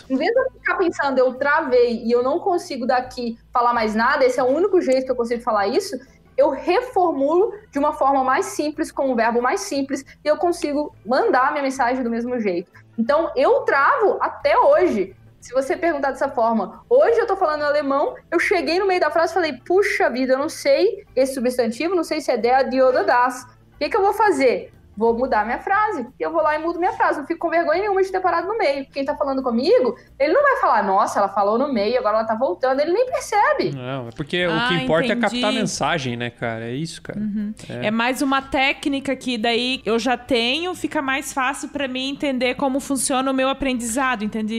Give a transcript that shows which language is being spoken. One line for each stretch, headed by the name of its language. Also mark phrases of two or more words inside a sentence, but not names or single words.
Portuguese: Em vez de eu ficar pensando, eu travei e eu não consigo daqui falar mais nada, esse é o único jeito que eu consigo falar isso, eu reformulo de uma forma mais simples, com um verbo mais simples, e eu consigo mandar a minha mensagem do mesmo jeito. Então, eu travo até hoje. Se você perguntar dessa forma, hoje eu tô falando alemão, eu cheguei no meio da frase e falei, puxa vida, eu não sei esse substantivo, não sei se é
German: der, die oder das.
Portuguese: O que eu vou fazer? Vou mudar minha frase. E eu vou lá e mudo minha frase. Não fico com vergonha nenhuma de ter parado no meio. Quem tá falando comigo, ele não vai falar, nossa, ela falou no meio, agora ela tá voltando. Ele nem percebe. Não, é porque o que importa é captar a mensagem, né, cara? É isso, cara. É mais uma técnica que daí eu já tenho, fica mais fácil pra mim entender como funciona o meu aprendizado, entende?